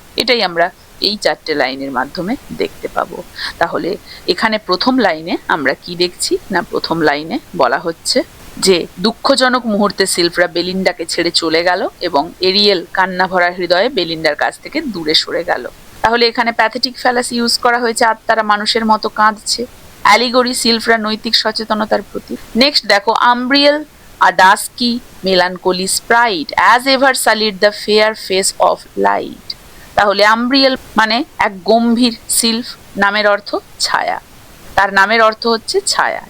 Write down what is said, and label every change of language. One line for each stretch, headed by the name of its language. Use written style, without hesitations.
Bangla: এটাই আমরা এই 4টে লাইনের মাধ্যমে দেখতে পাবো। তাহলে এখানে প্রথম লাইনে আমরা কি দেখছি না, প্রথম লাইনে বলা হচ্ছে যে দুঃখজনক মুহূর্তে সিলফরা বেলিন্ডাকে ছেড়ে চলে গেল এবং এরিয়েল কান্না ভরা হৃদয়ে বেলিন্ডার কাছ থেকে দূরে সরে গেল। তাহলে এখানে প্যাথেটিক ফ্যালাসি ইউজ করা হয়েছে, আত্মারা মানুষের মতো কাঁদছে। অ্যালিগরি, সিলফরা নৈতিক সচেতনতার প্রতি।
English: next
Bangla: দেখো,
English: Umbriel a dusky melancholy sprite, as ever sullied the fair face of light.
Bangla: তাহলে আমব্রিয়েল মানে এক গম্ভীর, সিলফ নামের অর্থ ছায়া, তার নামের অর্থ হচ্ছে ছায়া।